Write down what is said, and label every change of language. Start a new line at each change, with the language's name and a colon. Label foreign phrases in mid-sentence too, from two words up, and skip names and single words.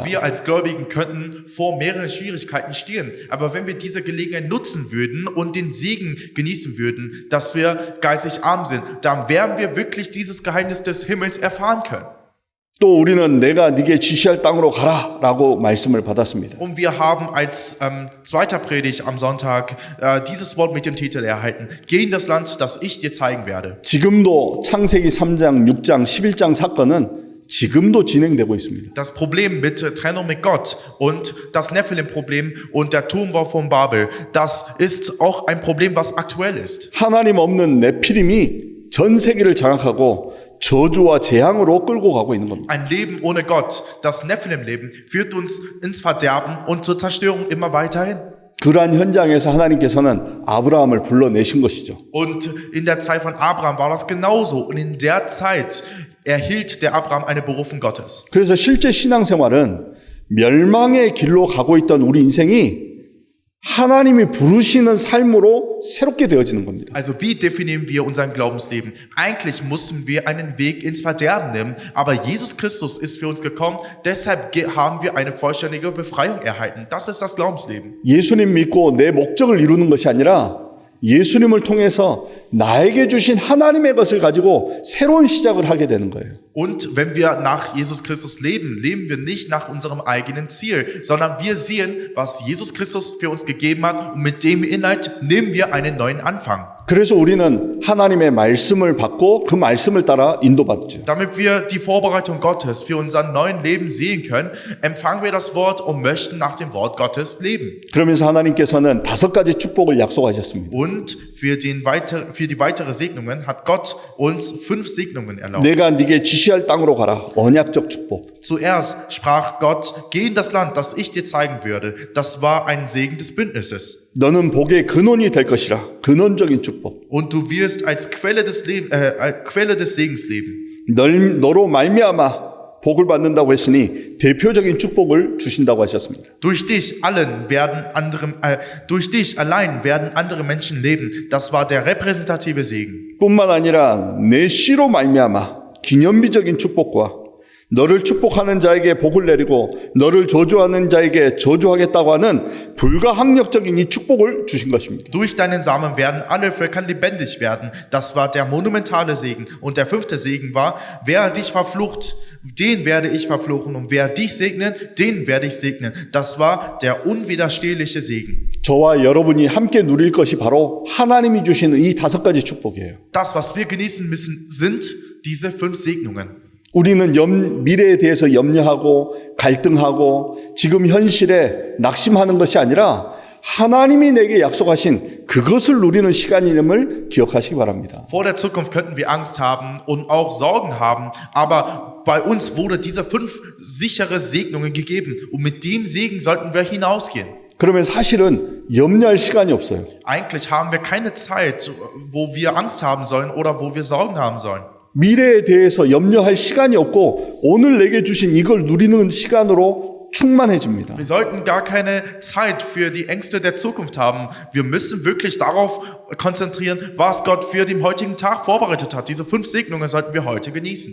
German: Auch wir als Gläubigen könnten vor mehreren Schwierigkeiten stehen. Aber wenn wir diese Gelegenheit nutzen würden und den Segen genießen würden, dass wir geistig arm sind, dann werden wir wirklich dieses Geheimnis des Himmels erfahren können.
Korean: 또 우리는 내가 네게 지시할 땅으로 가라라고 말씀을 받았습니다.
German: Und wir haben als zweiter Predigt am Sonntag dieses Wort mit dem Titel erhalten: Geh in das Land, das ich dir zeigen werde.
Korean: 지금도 창세기 3장, 6장, 11장 사건은 지금도 진행되고 있습니다.
German: Das Problem mit Trennung mit Gott und das Nephilim-Problem und der Turmbau von Babel, das ist auch ein Problem, was aktuell ist.
Korean: 하나님 없는 네피림이 전 세계를 장악하고 저주와 재앙으로 끌고 가고 있는 겁니다.
German: Ein Leben ohne Gott, das Nephilim-Leben, führt uns ins Verderben und zur Zerstörung immer weiterhin.
Korean: 그러한 현장에서 하나님께서는 아브라함을 불러내신 것이죠.
German: Und in der Zeit von Abraham war das genauso. Und in der Zeit erhielt der Abraham eine Berufung Gottes.
Korean: 그래서 실제 신앙생활은 멸망의 길로 가고 있던 우리 인생이 하나님이 부르시는 삶으로 새롭게 되어지는 겁니다.
German: Also wie definieren wir unser Glaubensleben? Eigentlich mussten wir einen Weg ins Verderben nehmen, aber Jesus Christus ist für uns gekommen, deshalb haben wir eine vollständige Befreiung erhalten. Das ist das Glaubensleben.
Korean: 예수님 믿고 내 목적을 이루는 것이 아니라 예수님을 통해서 나에게 주신 하나님의 것을 가지고 새로운 시작을 하게 되는 거예요.
German: Und wenn wir nach Jesus Christus leben, leben wir nicht nach unserem eigenen Ziel, sondern wir sehen, was Jesus Christus für uns gegeben hat und mit dem Inhalt nehmen wir einen neuen Anfang.
Korean: 그래서 우리는 하나님의 말씀을 받고 그 말씀을 따라 인도받죠.
German: Damit wir die Vorbereitung Gottes für unser neuen Leben sehen können, empfangen wir das Wort und möchten nach dem Wort Gottes leben.
Korean: 그러면서 하나님께서는 5가지 축복을 약속하셨습니다.
German: Und für die weitere Segnungen hat Gott uns 5 Segnungen erlaubt.
Korean: 내가 네게 지시할 땅으로 가라. 언약적 축복.
German: Zuerst sprach Gott: Geh in das Land, das ich dir zeigen würde. Das war ein Segen des Bündnisses.
Korean: 너는 복의 근원이 될 것이라. 근원적인 축복.
German: Und du wirst als Quelle des Segens leben.
Korean: 너로 말미암아 복을 받는다고 했으니 대표적인 축복을 주신다고 하셨습니다.
German: Durch dich allein werden andere Menschen leben. Das war der repräsentative Segen.
Korean: 뿐만 아니라 내 씨로 말미암아 기념비적인 축복과 너를 축복하는 자에게 복을 내리고 너를 저주하는 자에게 저주하겠다고 하는 불가항력적인 이 축복을 주신 것입니다.
German: Durch deinen Samen werden alle Völker lebendig werden. Das war der monumentale Segen. Und der 5. Segen war, wer dich verflucht, den werde ich verfluchen. Und wer dich segnet, den werde ich segnen. Das war der unwiderstehliche Segen.
Korean: 저와 여러분이 함께 누릴 것이 바로 하나님이 주시는 이 5가지 축복이에요.
German: Das, was wir genießen müssen, sind diese 5 Segnungen.
Korean: 우리는 미래에 대해서 염려하고 갈등하고 지금 현실에 낙심하는 것이 아니라 하나님이 내게 약속하신 그것을 누리는 시간임을 기억하시기 바랍니다.
German: Vor der Zukunft könnten wir Angst haben und auch Sorgen haben, aber bei uns wurde diese 5 sichere Segnungen gegeben und mit dem Segen sollten wir hinausgehen.
Korean: 그러면 사실은 염려할 시간이 없어요.
German: Eigentlich haben wir keine Zeit, wo wir Angst haben sollen oder wo wir Sorgen haben sollen.
Korean: 미래에 대해서 염려할 시간이 없고 오늘 내게 주신 이걸 누리는 시간으로 충만해집니다.
German: Wir sollten gar keine Zeit für die Ängste der Zukunft haben. Wir müssen wirklich darauf konzentrieren, was Gott für den heutigen Tag vorbereitet hat. Diese 5 Segnungen sollten wir heute genießen.